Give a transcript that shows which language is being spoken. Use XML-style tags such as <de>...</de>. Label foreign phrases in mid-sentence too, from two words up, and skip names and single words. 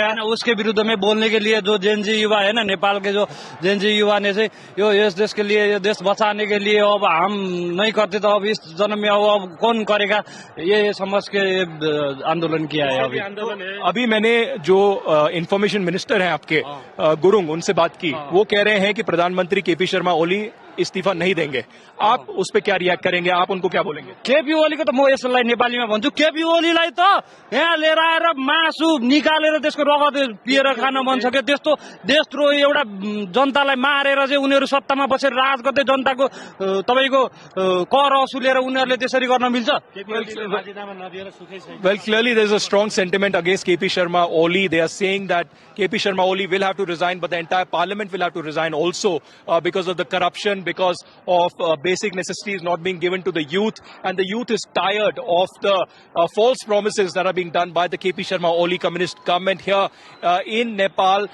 <hi>उसके विरुद्ध में बोलने के लिए जो जेनजी युवा है ना, नेपाल के जो जेनजी युवा ने से यो इस देश के लिए, ये देश बचाने के लिए अब हम नहीं करते तो अब इस जन्म में अब कौन करेगा, ये समझ के आंदोलन किया है. अभी मैंने जो</hi> <en>information minister</en> <hi>हैं आपके गुरुंग, उनसे बात की. वो कह रहे हैं कि प्रधानमंत्री केपी शर्मा ओली इस्तीफा नहीं देंगे। आप उस पर क्या रिएक्ट करेंगे, आप उनको क्या बोलेंगे?</hi> <ne>केपी ओलीको त म यसलाई नेपालीमा भन्छु, केपी ओलीलाई त यहाँ लिएर आएर मासु निकालेर त्यसको रगत पिएर खान मन सक्यो। त्यस्तो देशद्रोही एउटा जनतालाई मारेर चाहिँ उनीहरू सत्तामा बसेर राज गर्दै जनताको तपाईँको कर असुलेर उनीहरूले त्यसरी गर्न मिल्छ?</ne> <en>Well, clearly there's a strong sentiment against KP Sharma Oli. They are saying that KP Sharma Oli will have to resign, but the entire parliament will have to resign also because of the corruption, because of basic necessities not being given to the youth. And the youth is tired of the false promises that are being done by the KP Sharma Oli communist government here in Nepal.</en>